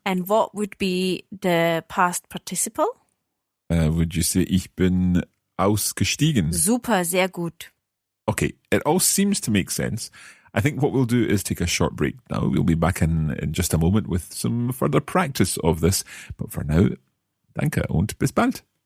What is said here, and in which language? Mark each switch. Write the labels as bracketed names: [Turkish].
[English] And what would be the past participle? Would you say, [German] ich bin ausgestiegen? Super, sehr gut. [English] Okay, it all seems to make sense. I think what we'll do is take a short break now. We'll be back in just a moment with some further practice of this. But for now, [German] danke und bis bald.